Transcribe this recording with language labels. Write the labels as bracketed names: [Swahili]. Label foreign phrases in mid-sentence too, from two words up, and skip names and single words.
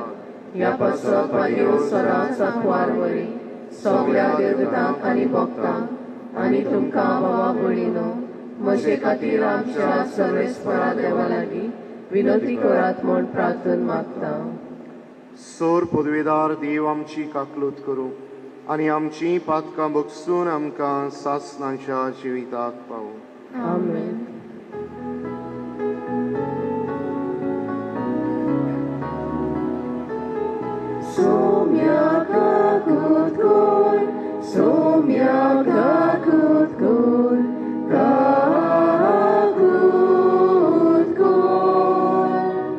[Konkani] ह्या पासत पालयो सरांत सांकवार वरी सगळ्या देवतांक आनी भक्तांक आनी तुमकां भावा भयणीनो म्हजे खातीर आमच्या सर्वेस्परा देवा लागीं विनंती करात म्हूण प्रार्थना मागता. सोर पदवेदार देव आमची काकलूत करूं आनी आमची पातकां बगसून आमकां सासणांच्या जिविताक पावूं. आमेन. Somia kakut kun, somia kakut kun, kakut kun.